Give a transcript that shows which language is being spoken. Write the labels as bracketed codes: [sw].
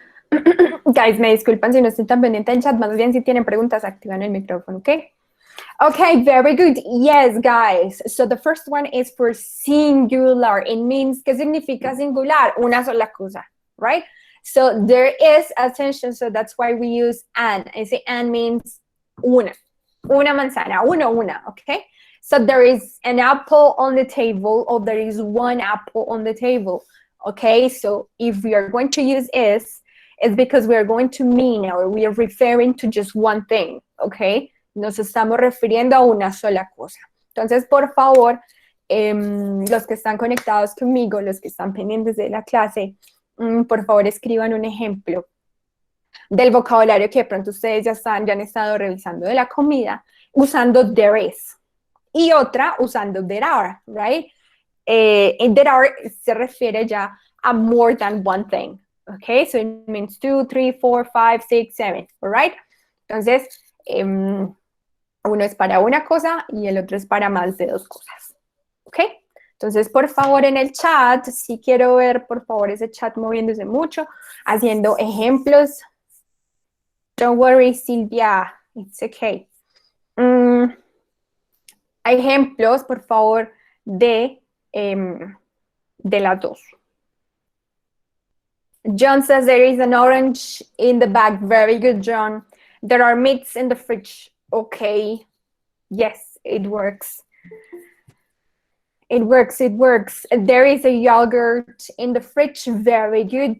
[es] Guys, me disculpan si no estoy tan pendiente del chat, más bien si tienen preguntas, activan el micrófono, ¿ok? [en] Okay, very good. Yes, guys. So the first one is for singular. It means, [es] ¿qué significa singular? Una sola cosa, right? [en] So there is attention, so that's why we use an. [es] Ese an means una manzana, una, okay? [en] So there is an apple on the table, or there is one apple on the table, okay? So if we are going to use is, it's because we are going to mean, or we are referring to just one thing, okay? [es] Nos estamos refiriendo a una sola cosa. Entonces, por favor, los que están conectados conmigo, los que están pendientes de la clase, por favor, escriban un ejemplo del vocabulario que de pronto ustedes ya han estado revisando de la comida, usando there is. Y otra usando there are, right? [en] And there are [es] se refiere ya a [en] more than one thing, okay? So it means 2, 3, 4, 5, 6, 7, all right? [es] Entonces, uno es para una cosa y el otro es para más de dos cosas, ¿ok? Entonces, por favor, en el chat, si quiero ver, por favor, ese chat moviéndose mucho, haciendo ejemplos. [en] Don't worry, Silvia, it's okay. [es] Ejemplos, por favor, de las dos. [en] John says there is an orange in the bag. Very good, John. There are meats in the fridge. Okay. Yes, it works. It works, it works. There is a yogurt in the fridge. Very good.